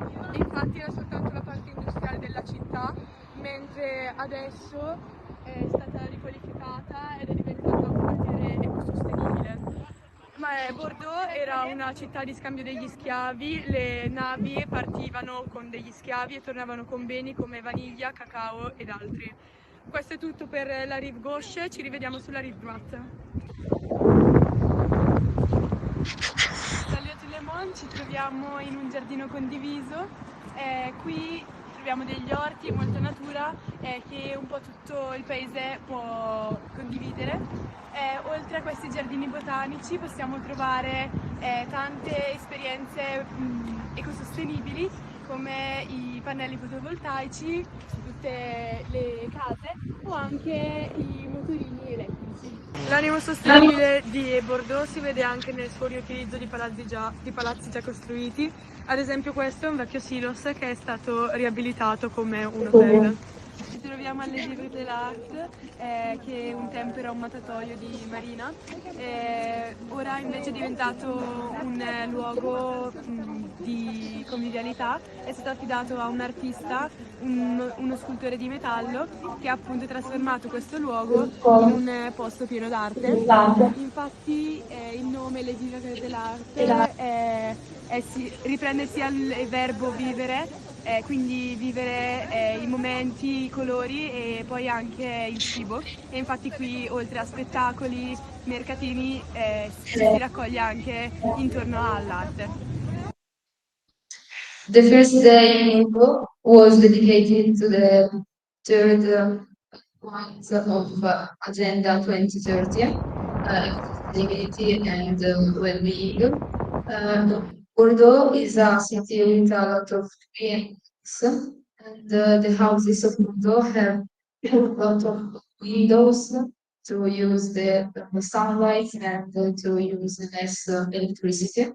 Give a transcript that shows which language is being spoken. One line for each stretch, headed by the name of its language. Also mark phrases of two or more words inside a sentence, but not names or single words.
Italian: Infatti era soltanto la parte industriale della città, mentre adesso è stata riqualificata ed è diventata un quartiere ecosostenibile. Bordeaux era una città di scambio degli schiavi, le navi partivano con degli schiavi e tornavano con beni come vaniglia, cacao ed altri. Questo è tutto per la
French: rive gauche,
Italian: ci rivediamo sulla
French: rive droite. Salut à tout le monde,
Italian: ci troviamo in un giardino condiviso, qui troviamo degli orti, molta natura che un po' tutto il paese può condividere. Oltre a questi giardini botanici possiamo trovare tante esperienze ecosostenibili come i pannelli fotovoltaici su tutte le case o anche i motorini elettrici. L'animo sostenibile di Bordeaux si vede anche nel suo riutilizzo di palazzi già costruiti. Ad esempio questo è un vecchio silos che è stato riabilitato come un hotel. Ci troviamo alle Givre de l'Art, che un tempo era un mattatoio di marina, ora invece è diventato un luogo di convivialità. È stato affidato a un artista, uno scultore di metallo, che ha appunto trasformato questo luogo in un posto pieno d'arte. Infatti il nome Le Givre de l'Art riprende sia il verbo vivere, quindi vivere i momenti, i colori e poi anche il cibo. E infatti qui oltre a spettacoli, mercatini ci si raccoglie anche intorno all'arte.
English: The first day in Bordeaux was dedicated to the third point of Agenda 2030, sustainability and well-being. Bordeaux is a city with a lot of trees, and the houses of Bordeaux have a lot of windows to use the sunlight and to use less electricity.